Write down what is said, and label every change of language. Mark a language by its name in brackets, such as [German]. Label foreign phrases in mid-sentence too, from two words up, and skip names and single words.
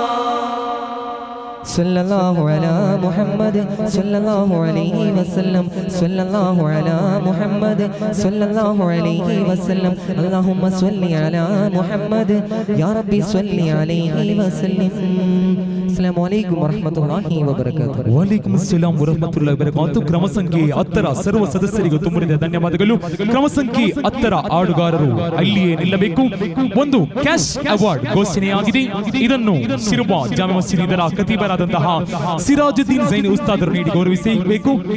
[Arabic] صلى الله على محمد صلى الله عليه وسلم صلى الله على محمد صلى الله عليه وسلم اللهم صل على محمد يا ربي صل عليه وسلم السلام عليكم ورحمة الله وبركاته. وعليكم السلام ورحمة الله وبركاته. [Kannada] ಕ್ರಮ ಸಂಖ್ಯೆ 10 ಸರ್ವ ಸದಸ್ಯರಿಗೂ ತುಂಬುರಿದ ಧನ್ಯವಾದಗಳು. ಕ್ರಮ ಸಂಖ್ಯೆ 10 ಆಡುಗಾರರು ಅಲ್ಲಿಯೇ ನಿಲ್ಲಬೇಕು. ಒಂದು [English] cash award [Kannada] ಘೋಷಣೆಯಾಗಿದೆ. ಇದನ್ನು ಶಿರ್ವಾ ಜಾಮೆ ಮಸ್ಜಿದ್ ಇದರ ಖತೀಬರಾದಂತಹ ಸಿರಾಜುದ್ದೀನ್ ಝೈನಿ ಉಸ್ತಾದರು ನೀಡಿ ಗೌರವಿಸಬೇಕು.